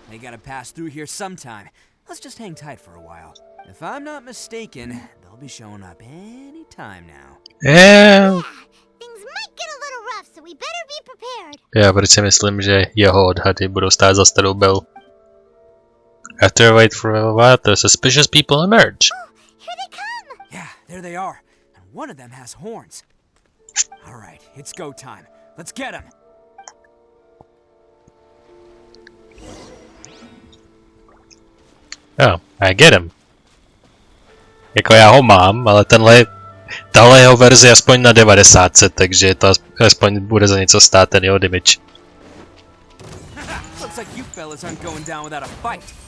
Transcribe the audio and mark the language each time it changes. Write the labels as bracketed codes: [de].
[en] They gotta pass through here sometime. Let's just hang tight for a while. If I'm not mistaken, they'll be showing up any time now. Yeah, things might get a little rough, so we better be prepared. [cs] Já proč si myslím, že jeho odhady budou stát za starou bel. [en] After wait for a while, the suspicious people emerge. Oh, here they come! Yeah, there they are. And one of them has horns. Alright, it's go time. Let's get him! Oh, I get him. [cs] Jako já ho mám, ale tahle jeho verze je aspoň na 90, takže to aspoň bude za něco stát ten jeho damage. [en] Looks like you fellas aren't going down without a fight.